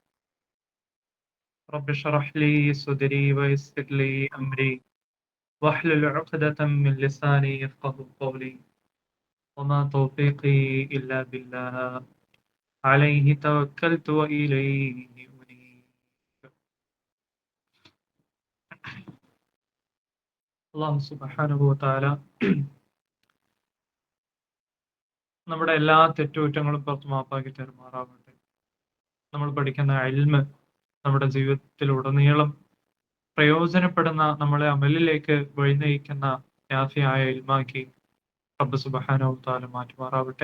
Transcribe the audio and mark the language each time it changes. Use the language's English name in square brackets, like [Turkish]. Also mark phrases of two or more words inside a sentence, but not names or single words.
[Arabic] رب اشرح لي صدري ويسر لي أمري واحلل عقدة من لساني يفقه قولي وما توفيقي إلا بالله عليه توكلت وإليه أنيب. [Malayalam] അല്ലാഹു [Arabic] سبحانه وتعالى [Malayalam] നമ്മുടെ എല്ലാ തെറ്റുകുറ്റങ്ങളും പുറത്ത് മാപ്പാക്കി തരുമാറാവട്ടെ. നമ്മൾ പഠിക്കുന്ന ഇൽമ് നമ്മുടെ ജീവിതത്തിൽ ഉടനീളം പ്രയോജനപ്പെടുന്ന, നമ്മളെ അമലിലേക്ക് വഴിനയിക്കുന്ന നാഫിയായ ഇൽമാക്കി റബ്ബ് [Arabic] سبحانه وتعالى [Malayalam] മാറ്റുമാറാവട്ടെ.